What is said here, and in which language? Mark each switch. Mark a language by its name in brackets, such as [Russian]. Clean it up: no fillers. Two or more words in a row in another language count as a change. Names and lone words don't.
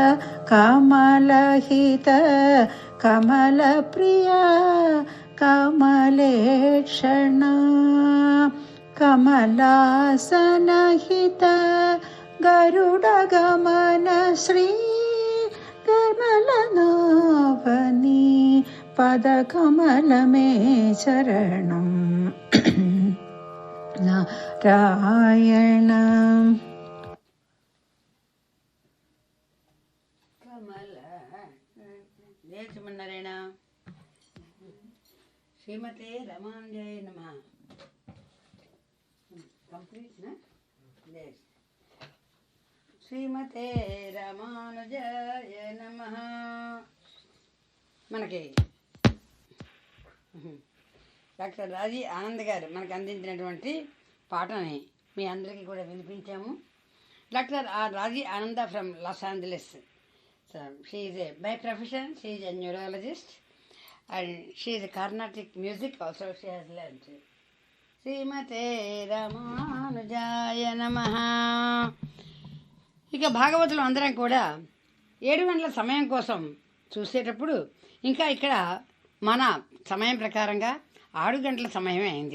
[Sanskrit] കമലഹിത കമലപ്രിയ കമലേക്ഷണ കമലാസനഹിത ഗരുഡഗമന ശ്രീ കമലനാഭനി പദകമലമേ ചരണം നാരായണ కమల నేర్చుకున్నారేణ శ్రీమతే రామానుజాయ నమః. కంప్లీట్ నా శ్రీమతే రామానుజాయ నమః. [Telugu] మనకి డాక్టర్ రాజీ ఆనంద్ గారు మనకు అందించినటువంటి పాటని మీ అందరికీ కూడా వినిపించాము. [English] Doctor Raji Ananda from Los Angeles. So she is by profession she is a neurologist and she is Carnatic music also she has learned. [Sanskrit] శ్రీమతే రామానుజాయ నమః. [Telugu] ఇక భాగవతులు అందరం కూడా 7 గంటల సమయం కోసం చూసేటప్పుడు ఇంకా ఇక్కడ మన సమయం ప్రకారంగా 6 గంటల సమయమే అయింది.